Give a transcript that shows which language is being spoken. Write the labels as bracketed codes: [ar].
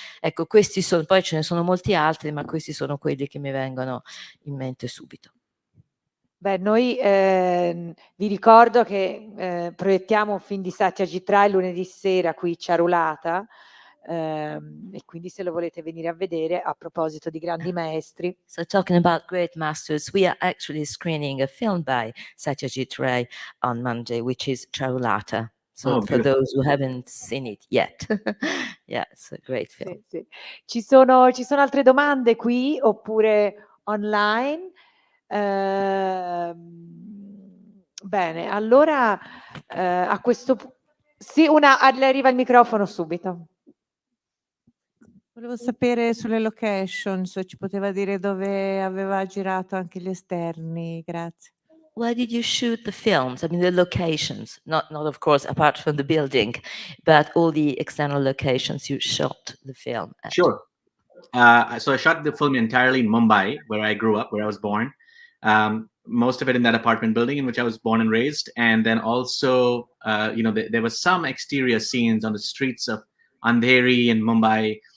[it] Ecco, questi sono, poi ce ne sono molti altri, ma questi sono quelli che mi vengono in mente subito. Beh, noi vi ricordo che proiettiamo un film di Satyajit Ray lunedì sera qui Ciarulata, e quindi se lo volete venire a vedere, a proposito di grandi maestri. [en] So talking about great masters, we are actually screening a film by Satyajit Ray on Monday, which is Charulata. So for those who haven't seen it yet, yeah, it's a great film. [it] Sì. Ci sono altre domande qui oppure online? Bene, allora A questo sì, le arriva il microfono subito. Volevo sapere sulle location, se ci poteva dire dove aveva girato anche gli esterni, grazie. [en] Where did you shoot the films? I mean, the locations, not of course, apart from the building, but all the external locations you shot the film at. Sure. So I shot the film entirely in Mumbai, where I grew up, where I was born. Most of it in that apartment building in which I was born and raised. And then also, there was some exterior scenes on the streets of Andheri in Mumbai.